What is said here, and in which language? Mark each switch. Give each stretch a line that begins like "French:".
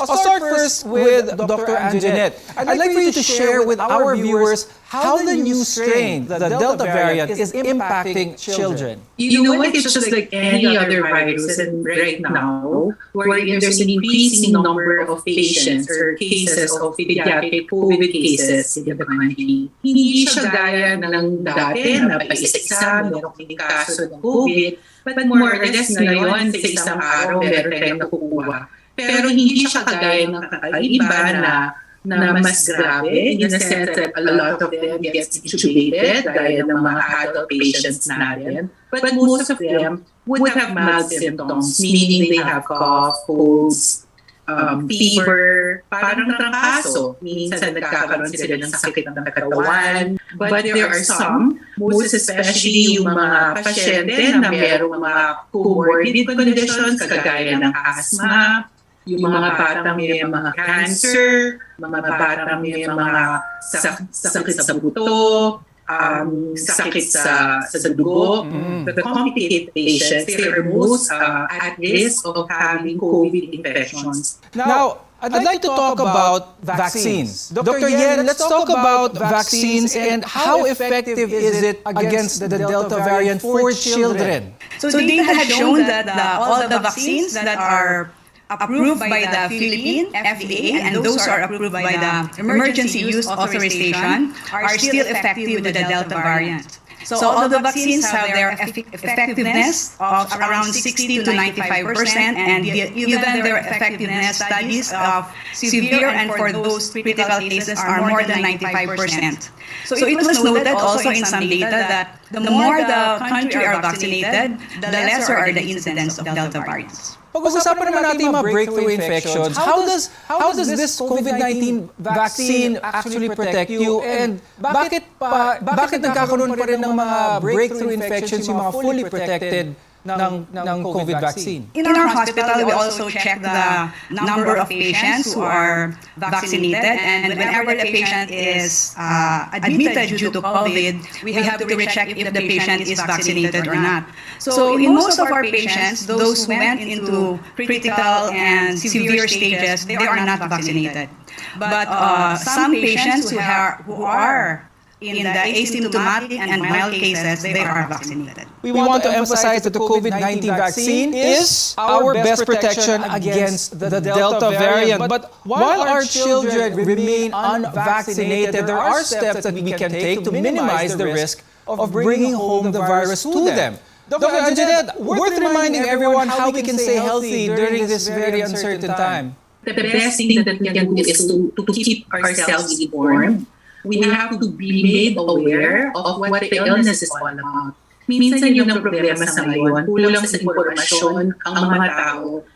English: I'll start first with Dr. Anjanette. I'd like for you to share with our viewers how the new strain, the Delta variant, is impacting children. You know what? It's just like any other virus, and right now, where there's an increasing number of patients or cases of pediatric COVID cases in the country.
Filipino: Hindi siya gaya ng dati na paisa-isa, merong kaso ng COVID,
English: but more or less
Filipino: ngayon, sa isang araw, meron tayong nakukuha. Pero hindi siya kagaya ng kakaiba na mas grabe,
English: in the sense that a lot of them get intubated,
Filipino: gaya ng mga adult patients natin.
English: But most of them would have mild symptoms, meaning they have cough, colds, fever,
Filipino: parang natrangkaso. Minsan nagkakaroon sila ng sakit ng katawan.
English: But there are some, most especially
Filipino: yung mga pasyente na merong mga comorbid conditions, kagaya ng asthma, yung mga batang may mga cancer, mga batang may mga sakit sa buto, sakit sa dugo.
English: The complicated patients, they are most at risk of having COVID infections. Now, I'd like to talk about vaccines. Dr. Yen, let's talk about vaccines and how effective is it against the Delta variant for children? So data had shown that all the vaccines that are approved by the Philippine FDA and those are approved by the Emergency Use Authorization are still effective with the Delta variant. So all the vaccines have their effectiveness of around 60 to 95%, and even their effectiveness studies of severe and for those critical cases are more than 95%. So it was noted also in some data that the more the country are vaccinated, the lesser are the incidence of Delta variants.
Filipino: Pag-usapan naman natin yung mga breakthrough infections.
English: How does this COVID-19 vaccine actually protect you?
Filipino: And bakit nagkakaroon pa rin ng mga breakthrough infections yung mga
English: fully protected
Filipino: ng COVID vaccine?
English: In our hospital, we also check the number of patients who are vaccinated, and whenever the patient is admitted due to COVID, we have to recheck if the patient is vaccinated or not. So in most of our patients, those who went into critical and severe stages, they are not vaccinated. But some patients who are in the asymptomatic and mild cases, they are vaccinated. We want to emphasize that the COVID-19 vaccine is our best protection against the Delta variant. But while our children remain unvaccinated, there are steps that we can take to minimize the risk of bringing home the virus to them. Dr. Anjanette, worth reminding everyone how we can stay healthy during this very uncertain time. The best thing that we can do is to keep ourselves informed. We have to be made aware of what the illness is all about.
Filipino: Minsan yun ang problema sa ngayon, kulang sa impormasyon ang mga tao.